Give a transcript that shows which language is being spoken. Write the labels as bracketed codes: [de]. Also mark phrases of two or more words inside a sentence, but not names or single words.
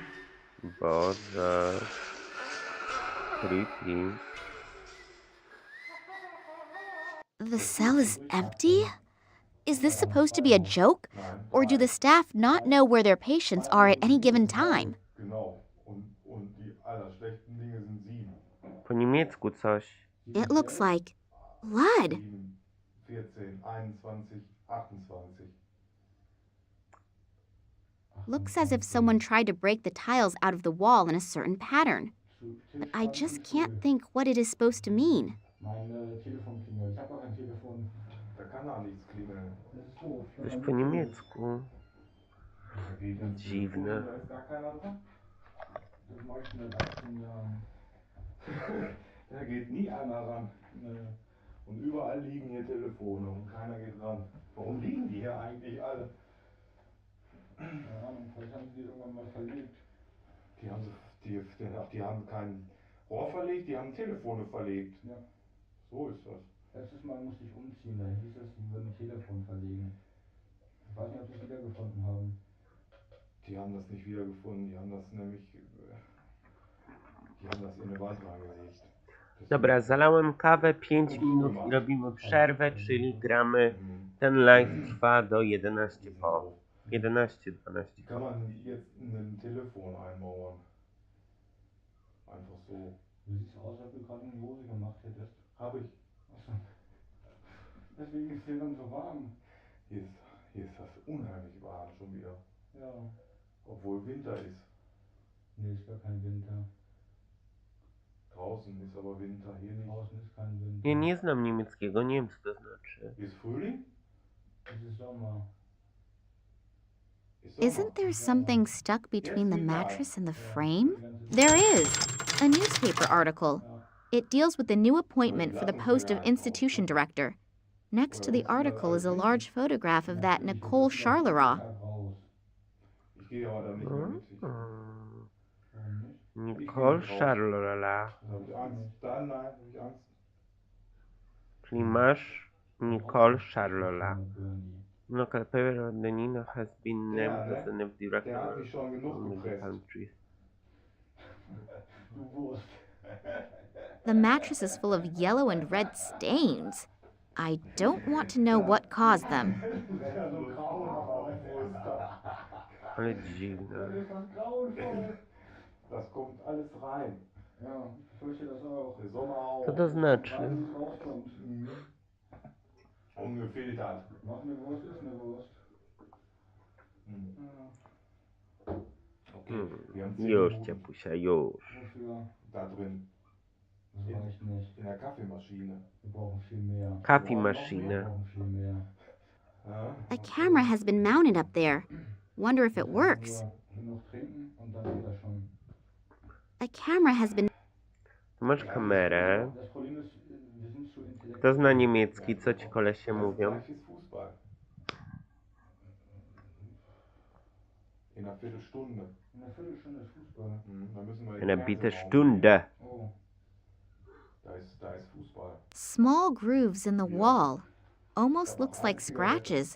[pl] Boże. Creepy. [en] The cell is empty? Is this supposed to be a joke? Or do the staff not know where their patients are at any given time? [pl] Po niemiecku coś. [en] It looks like blood. Looks as if someone tried to break the tiles out of the wall in a certain pattern. But I just can't think what it is supposed to mean. [pl] Coś po niemiecku. Dziwne. [de] Da geht nie einer ran. Und überall liegen hier Telefone und keiner geht ran. Warum liegen die hier eigentlich alle? Keine Ahnung, vielleicht haben sie die irgendwann mal verlegt. Die haben kein Rohr verlegt, die haben Telefone verlegt. Ja. So ist das. Letztes Mal musste ich umziehen, da hieß es, sie würden ein Telefon verlegen. Ich weiß nicht, ob sie es wiedergefunden haben. Die haben das nicht wiedergefunden, die haben das nämlich... Die haben das in eine Wand reingelegt. [pl] Dobra, zalałem kawę, 5 minut i robimy przerwę, czyli gramy. Ten live trwa do 11 po. 11:12. [de] Kann man jetzt ein Telefon einmauern? Einfach so. Du siehst aus, als du gerade eine Hose gemacht hättest. Hab ich. Achso. Deswegen ist hier dann so warm. Hier ist das unheimlich warm schon wieder. Ja. Obwohl Winter ist. Nee, ist gar kein Winter. Draußen ist aber Winter, hier nicht. Draußen ist kein Winter. Ja [pl] nie znam niemieckiego, nie wiem co to znaczy. [de] Ist Frühling? Es ist Sommer. [en] Isn't there something stuck between the mattress and the frame? There is! A newspaper article. It deals with the new appointment for the post of institution director. Next to the article is a large photograph of that Nicole Charleroi. [de] Ich gehe aber da nicht mehr mit. Nicole Charleroi. Dann nein, hab ich Angst. [pl] Czyli masz Nicole Charleroi. No, [en] paper of the Nino has been named as the new director [de] hat mich schon genug [en] of the [de] gepresst. [en] country. [de] Du Wurst. [en] The mattress is full of yellow and red stains. I don't want to know what caused them. [pl] Ale dziwne. [de] Das kommt alles rein. Ja, ich fürchte das auch. Der Sommer auch. [pl] Co to znaczy? [de] Ungefiltert. Noch eine Wurst ist eine Wurst. Okay, wir haben 10 [pl] Już, [de] Minuten. [pl] ciapusia, już. [de] Wofür? Da drin. Das reicht nicht. In der Kaffeemaschine. Wir brauchen viel mehr. Kaffeemaschine. Wir brauchen viel mehr. [en] A camera has been mounted up there. Wonder if it works. [de] Genug trinken und dann geht das schon. [en] A camera has been... [pl] Masz kamerę. [de] Das Problem ist, wir sind zu intellektuell. [pl] Kto zna niemiecki? Co ci kolesie mówią? [de] In einer Viertelstunde. In einer Viertelstunde ist Fußball. Da müssen wir Eine bitte Stunde. Oh. Da ist Fußball. [en] Small grooves in the wall. Almost looks like scratches.